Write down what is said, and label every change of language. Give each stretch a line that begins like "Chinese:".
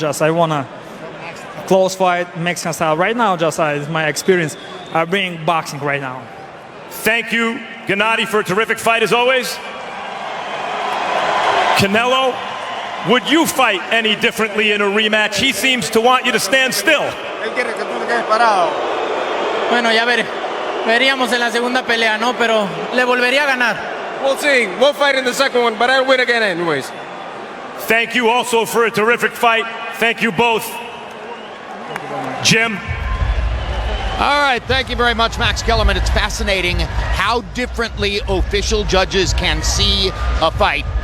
English: Just I want a close fight, Mexican style. Right now, just it's my experience. I bring boxing right now. Thank you, Gennady, for a terrific fight as always. Canelo, would you fight any differently in a rematch? He seems to want you to stand still.
Spanish: Bueno, ya veríamos en la segunda pelea, ¿no? Pero le volvería a ganar.
English: We'll see. We'll fight in the second one, but I'll win again anyways. Thank you also for a terrific fight. Thank you both. Jim. All right, thank you very much, Max Kellerman. It's fascinating how differently official judges can see a fight.